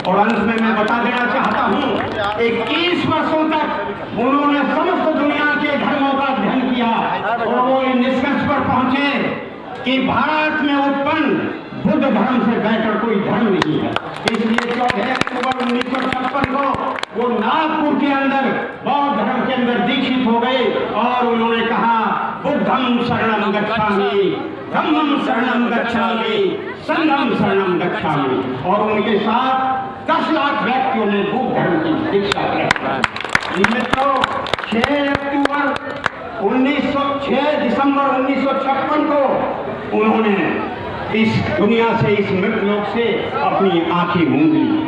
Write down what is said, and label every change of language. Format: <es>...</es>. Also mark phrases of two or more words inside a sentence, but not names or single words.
<hi>और अंत में मैं बता देना चाहता हूँ, 21 वर्षों तक उन्होंने समस्त दुनिया के धर्मों का अध्ययन किया और वो इन निष्कर्ष पर पहुंचे कि भारत में उत्पन्न बुद्ध धर्म से बेहतर कोई धर्म नहीं है। इसलिए 14 अक्टूबर 1956 को वो नागपुर के अंदर बौद्ध धर्म के अंदर दीक्षित हो गए और उन्होंने कहा</hi> <pi>बुद्धम शरणम गच्छामि, धम्मम शरणम गच्छामि, संघम शरणम गच्छामि।</pi> <hi>और उनके साथ 10 लाख व्यक्तियों ने बुद्ध धर्म की दीक्षा ली। मित्रों, 6 दिसंबर 1956 को उन्होंने इस दुनिया से, इस मृतलोक से अपनी आंखें मूंद ली।</hi>